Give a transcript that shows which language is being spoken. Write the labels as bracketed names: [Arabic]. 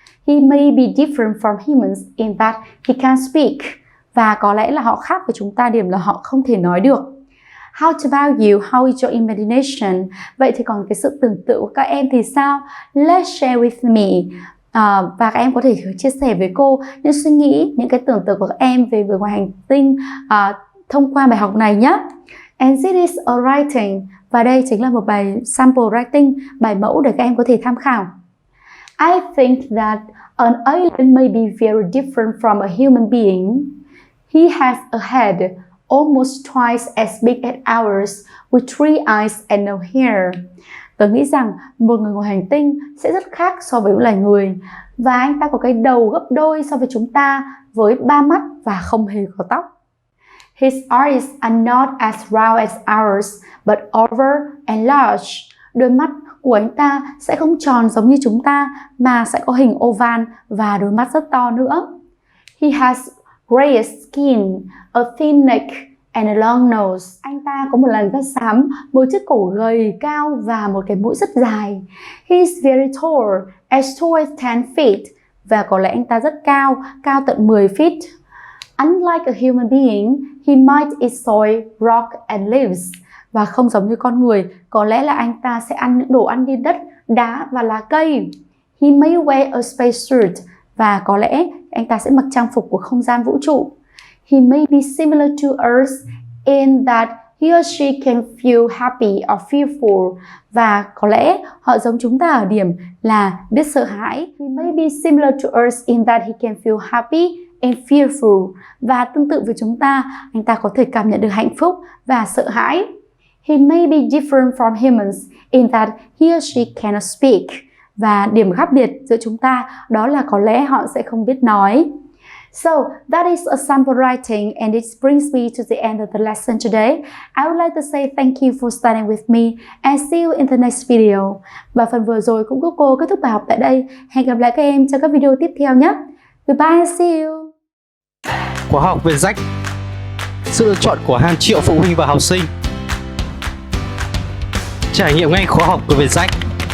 [English] He may be different from humans in that he can speak. [Vietnamese] Và có lẽ là họ khác với chúng ta điểm là họ không thể nói được. [English] How about you? How is your imagination? [Vietnamese] Vậy thì còn cái sự tưởng tượng của các em thì sao? [English] Let's share with me. [Vietnamese] Và các em có thể chia sẻ với cô những suy nghĩ, những cái tưởng tượng của các em về người ngoài hành tinh thông qua bài học này nhé. [English] And this is a writing. [Vietnamese] Và đây chính là một bài sample writing, bài mẫu để các em có thể tham khảo. [English] I think that an alien may be very different from a human being. He has a head almost twice as big as ours, with 3 eyes and no hair. [Vietnamese] Tôi nghĩ rằng một người ngoài hành tinh sẽ rất khác so với loài người. Và anh ta có cái đầu gấp đôi so với chúng ta, với 3 mắt và không hề có tóc. [English] His eyes are not as round as ours, but oval and large. [Vietnamese] Đôi mắt của anh ta sẽ không tròn giống như chúng ta, mà sẽ có hình oval và đôi mắt rất to nữa. [English] He has grayish skin, a thin neck and a long nose. [Vietnamese] Anh ta có một làn da xám, một chiếc cổ gầy cao và một cái mũi rất dài. [English] He is very tall as 10 feet. [Vietnamese] Và có lẽ anh ta rất cao, cao tận 10 feet. [English] Unlike a human being, he might eat soil, rock and leaves. [Vietnamese] Và không giống như con người, có lẽ là anh ta sẽ ăn những đồ ăn như đất, đá và lá cây. [English] He may wear a spacesuit. [Vietnamese] Và có lẽ anh ta sẽ mặc trang phục của không gian vũ trụ. [English] He may be similar to Earth in that he or she can feel happy or fearful. [Vietnamese] Và có lẽ họ giống chúng ta ở điểm là biết sợ hãi. [English] He may be similar to Earth in that he can feel happy and fearful. [Vietnamese] Và tương tự với chúng ta, anh ta có thể cảm nhận được hạnh phúc và sợ hãi. [English] He may be different from humans in that he or she cannot speak. [Vietnamese] Và điểm khác biệt giữa chúng ta đó là có lẽ họ sẽ không biết nói. [English] So that is a sample writing, and it brings me to the end of the lesson today. I would like to say thank you for studying with me and see you in the next video. [Vietnamese] Và phần vừa rồi cũng giúp cô kết thúc bài học tại đây. Hẹn gặp lại các em trong các video tiếp theo nhé. [English] Goodbye and see you. [Vietnamese] Khóa học VietJack, sự lựa chọn của hàng triệu phụ huynh và học sinh. Trải nghiệm ngay khóa học của VietJack.